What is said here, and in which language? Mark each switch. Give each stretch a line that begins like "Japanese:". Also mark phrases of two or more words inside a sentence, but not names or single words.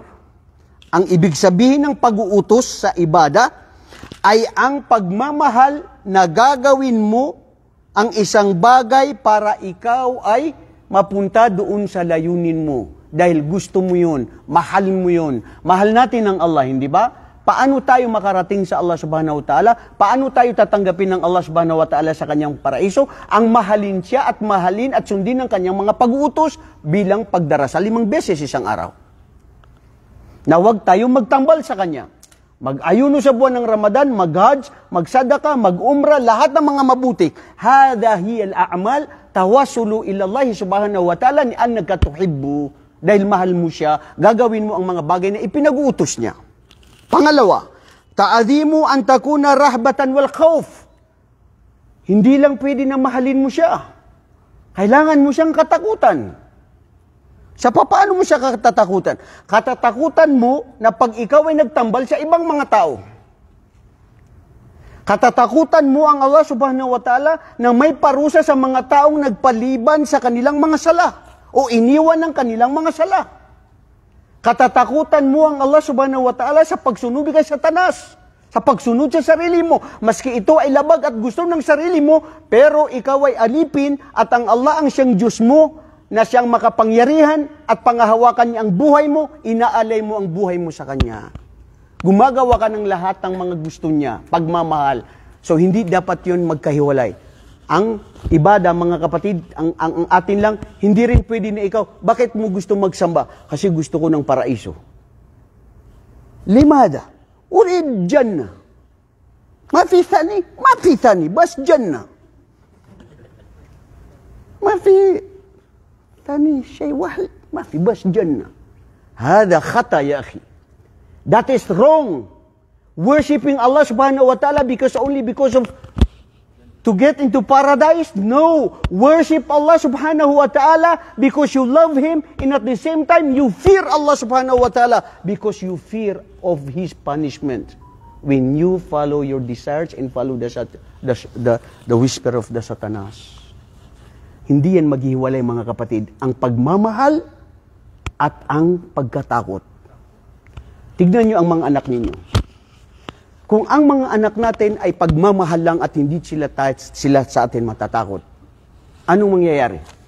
Filipino: Ang ibig sabihin ng pag-uutos sa ibada ay ang pagmamahal na gagawin mo ang isang bagay para ikaw ay mapunta doon sa layunin mo. Dahil gusto mo yun, mahal mo yun. Mahal natin ang Allah, hindi ba? Paano tayo makarating sa Allah
Arabic: سبحانه وتعالى?
Filipino: Paano tayo tatanggapin ng Allah
Arabic: سبحانه وتعالى
Filipino: sa kanyang paraiso? Ang mahalin siya at mahalin at sundin ang kanyang mga pag-uutos bilang pagdarasal 5 beses isang araw. Na huwag tayong magtambal sa kanya. Mag-ayuno sa buwan ng Ramadan, mag-hajj, mag-sadaka, mag-umra, lahat ng mga mabuti.
Arabic: هذه هي الأعمال توصل إلى الله سبحانه وتعالى ني أنك تحب.
Filipino: Dahil mahal mo siya, gagawin mo ang mga bagay na ipinag-uutos niya. Pangalawa,
Arabic: تعظيم أن تكون رهبة والخوف.
Filipino: Hindi lang pwede na mahalin mo siya. Kailangan mo siyang katakutan. Sa paano mo siya katatakutan? Katatakutan mo na pag ikaw ay nagtambal sa ibang mga tao. Katatakutan mo ang Allah
Arabic: سبحانه وتعالى
Filipino: na may parusa sa mga taong nagpaliban sa kanilang mga sala o iniwan ng kanilang mga sala. Katatakutan mo ang Allah
Arabic: سبحانه وتعالى
Filipino: sa pagsunod kay Satanas, sa pagsunod sa sarili mo. Maski ito ay labag at gusto ng sarili mo, pero ikaw ay alipin at ang Allah ang siyang Diyos mo, na siyang makapangyarihan at pangahawakan niya ang buhay mo, inaalay mo ang buhay mo sa Kanya. Gumagawa ka ng lahat ng mga gusto niya, pagmamahal. So hindi dapat yun magkahiwalay. Ang ibada, mga kapatid, ang atin lang, hindi rin pwede na ikaw, bakit mo gusto magsamba? Kasi gusto ko ng paraiso.
Arabic: لماذا، أريد جنة. ما في ثاني، بس جنة. Mafi ثاني شيء واحد ما في بس جنة. هذا خطأ يا أخي.
English: That is wrong. Worshipping Allah
Arabic: سبحانه وتعالى
English: only because of to get into paradise? No. Worship Allah
Arabic: سبحانه وتعالى
English: because you love Him, and at the same time you fear Allah
Arabic: سبحانه وتعالى
English: because you fear of His punishment. When you follow your desires and follow the whisper of the Satanas.
Filipino: Hindi yan maghiwalay, mga kapatid. Ang pagmamahal at ang pagkatakot. Tignan nyo ang mga anak ninyo. Kung ang mga anak natin ay pagmamahal lang at hindi sila sa atin matatakot, anong mangyayari?